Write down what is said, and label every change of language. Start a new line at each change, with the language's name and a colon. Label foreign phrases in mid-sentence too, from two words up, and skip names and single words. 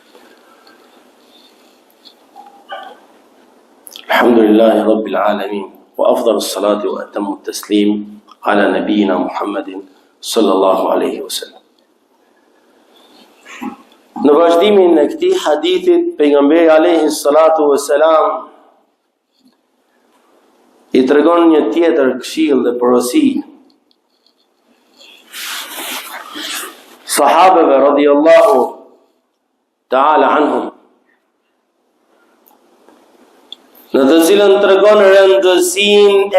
Arabic: الحمد لله رب العالمين وأفضل الصلاة وأتم التسليم على نبينا محمد صلى الله عليه وسلم.
Albanian: Në vazhdimin e këtij hadithit, pejgamberi
Arabic: عليه الصلاة والسلام
Albanian: i tregon një tjetër këshill dhe porosi sahabeve
Arabic: رضي الله تعالى عنهم,
Albanian: në të cilën tregon rëndësinë e